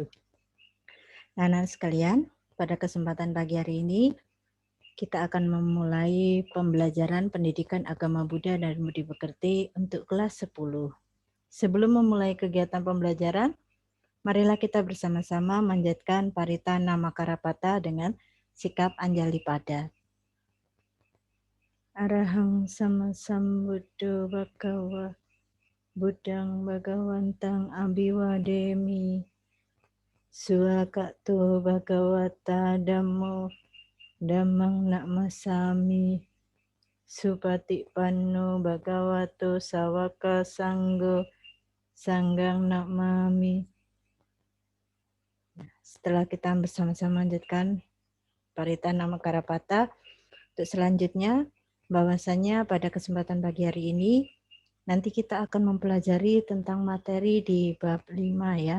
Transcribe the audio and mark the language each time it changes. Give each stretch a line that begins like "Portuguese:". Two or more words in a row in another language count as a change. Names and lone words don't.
Indonesian: Nah, anak sekalian, pada kesempatan pagi hari ini kita akan memulai pembelajaran pendidikan agama Buddha dan Budi Pekerti untuk kelas 10. Sebelum memulai kegiatan pembelajaran, marilah kita bersama-sama manjatkan Paritana Makarapata dengan sikap Anjali Padat.
Pali: Arahang sama sambuddho bhagava Buddhang bhagawantang abiwademi Suakato bhagawata dhammo Dhammang nakmasami Supatipanno bhagavato sawaka sanggo Sanggang nakmami.
Indonesian: Setelah kita bersama-sama lanjutkan Paritana Makarapata, untuk selanjutnya bahwasanya pada kesempatan pagi hari ini nanti kita akan mempelajari tentang materi di bab 5 ya.